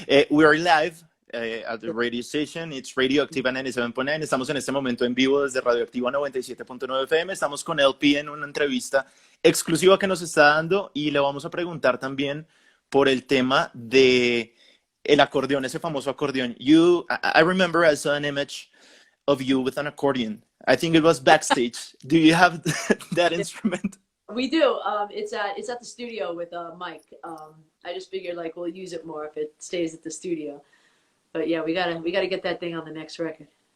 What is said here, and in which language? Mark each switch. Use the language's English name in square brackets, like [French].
[English] We are live at the radio station. It's Radioactiva 97.9. [Spanish] Estamos en este momento en vivo desde Radioactiva 97.9 FM. Estamos con LP en una entrevista exclusiva que nos está dando y le vamos a preguntar también por el tema de el acordeón, ese famoso acordeón. [English] I remember I saw an image of you with an accordion. I think it was backstage. Do you have that instrument? We do. It's at the studio with Mike. I just figured like we'll use it more if it stays at the studio. But yeah, we gotta get that thing on the next record.